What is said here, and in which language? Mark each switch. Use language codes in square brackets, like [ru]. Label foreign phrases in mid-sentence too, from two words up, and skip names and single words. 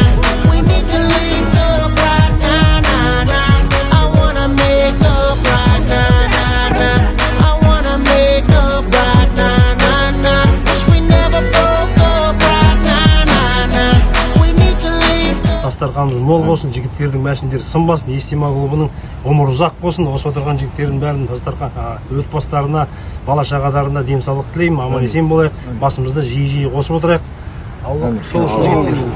[en] We need to link up right now, nah, nah. I wanna make up right now, nah, nah. I wanna make up right now, nah, nah. Wish we never broke up right now, nah, nah. We need to link up. [kk] Дастарханымыз мол болсын, жігіттердің мәшіндері сынбасын, Естима клубының ғұмыры ұзақ болсын. Осы отырған жігіттердің бәрін дастархан отбасыларына, бала шағаларына денсаулық тілеймін, аман есен болайық, басымызды жиі қосып отырайық. Алла сол үшін жігіттердің